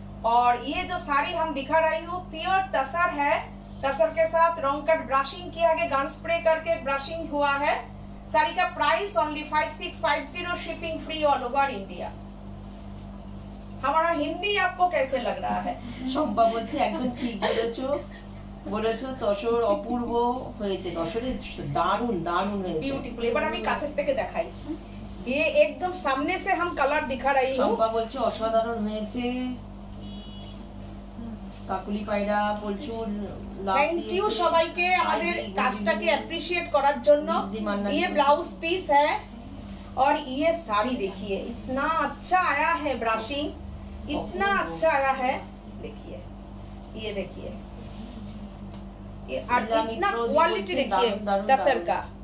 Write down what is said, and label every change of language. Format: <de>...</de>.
<hi>और ये जो साड़ी हम दिखा रही हूँ प्योर तसर है, तसर के साथ रॉन्ग कट ब्रशिंग किया गया, गन स्प्रे करके ब्रशिंग हुआ है। साड़ी का</hi> <en>Price only 5650, shipping free all over India.</en> <hi>हमारा हिंदी आपको कैसे लग रहा है?</hi> <bn>শম্পা বলছে একদম ঠিক বলেছো তসর অপূর্ব হয়েছে, তসরে দারুণ দারুণ হয়েছে, বিউটিফুল। এবার আমি কাছের থেকে দেখাই,</bn> <hi>ये एकदम सामने से हम कलर दिखा रही हूँ।</hi> <bn>শম্পা বলছে অসাধারণ হয়েছে, কাকুলি পায়রা প্রচুর লাভ থ্যাংক ইউ সবাইকে আমাদের কাজটাকে অ্যাপ্রিশিয়েট করার জন্য।</bn> <hi>ये ब्लाउज पीस है और ये साड़ी देखिए इतना अच्छा आया है, ब्रशिंग इतना अच्छा आया है, देखिए ये देखिए ये इतना क्वालिटी देखिए तसर का।</hi>